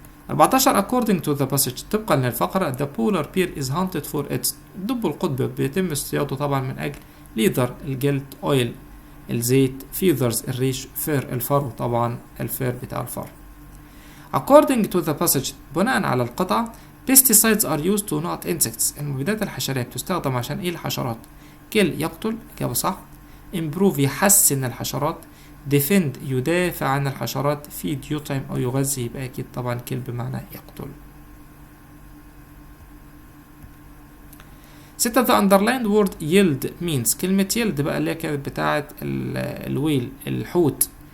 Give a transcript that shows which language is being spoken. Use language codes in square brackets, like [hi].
[ar] 14 [en] according to the passage طبقا للفقرة the polar bear is hunted for its [ar] دب القطب بيتم اصطياده طبعا من أجل leather الجلد oil الزيت feathers الريش fur الفرو طبعا الفير بتاع الفرو. [en] according to the passage [ar] بناء على القطعة [en] pesticides are used to not insects [ar] المبيدات الحشرية بتستخدم عشان ايه الحشرات. kill يقتل إجابة صح. improve يحسن الحشرات. defend يدافع عن الحشرات. feed يطعم أو يغذي يبقى أكيد طبعا kill بمعنى يقتل. 6 [en] the underlined word yield means [ar] كلمة yield بقى اللي هي كانت بتاعة الويل الحوت.